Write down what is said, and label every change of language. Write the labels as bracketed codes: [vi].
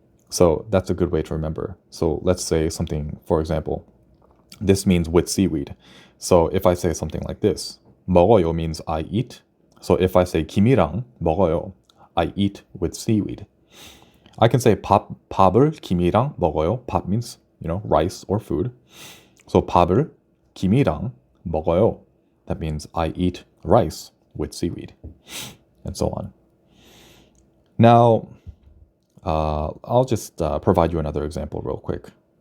[en] So that's a good way to remember. So let's say something, for example, this means with seaweed. So if I say something like this, 먹어요 means I eat. So if I say [ko] 김이랑 먹어요, [en] I eat with seaweed. I can say [ko] 밥을 김이랑 먹어요. [en] 밥 means, rice or food. So [ko] 밥을 김이랑 먹어요. [en] That means I eat rice with seaweed, and so on. Now, I'll just provide you another example real quick.